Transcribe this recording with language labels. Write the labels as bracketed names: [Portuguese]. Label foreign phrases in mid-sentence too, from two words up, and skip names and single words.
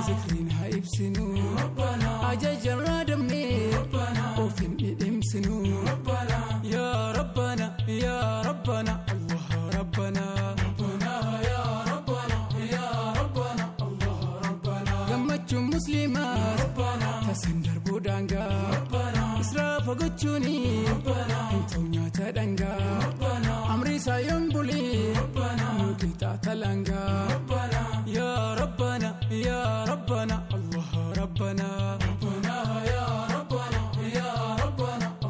[Oromo] Zikriin haa ibsinu. Rabbana. Ajajarraa damne. Rabbana. Of hin dhidhimsinu. Rabbana. [Arabic] يا ربنا، يا ربنا، الله ربنا. ربنا، يا ربنا، يا ربنا. الله ربنا. [Oromo] Gammachuun Musliimaa. Rabbana. Tasan darbuu daangaa. Rabbana. Israafa gochuuni. Rabbana. Hin ta'u nyaata dhangaa. Rabbana. Amri isaa yoon buli. Rabbana. Nu qixxaata langaa. Rabbana. [Arabic] يا ربنا، يا ربنا، الله ربنا. ربنا، يا ربنا، يا ربنا.